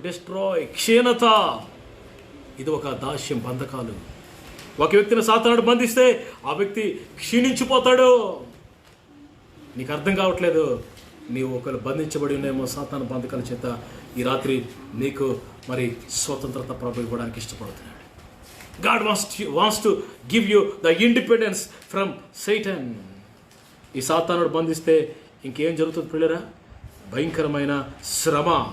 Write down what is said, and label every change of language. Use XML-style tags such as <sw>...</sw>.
<te>Destroy, క్షీణత. ఇది ఒక దాస్యం, బంధకాలు. ఒక వ్యక్తిని సాతానుడు బంధిస్తే ఆ వ్యక్తి క్షీణించిపోతాడు. నీకు అర్థం కావట్లేదు, నీవు ఒకరు బంధించబడి ఉన్నాయేమో సాతాను బంధకాల చేత. ఈ రాత్రి నీకు మరి స్వతంత్రత ప్రభు ఇవ్వడానికి ఇష్టపడుతున్నాడు.</te> <en>God wants to give you the independence from Satan.</en> <te>ఈ సాతానుడు బంధిస్తే ఇంకేం జరుగుతుంది పిల్లరా? భయంకరమైన శ్రమ.</te>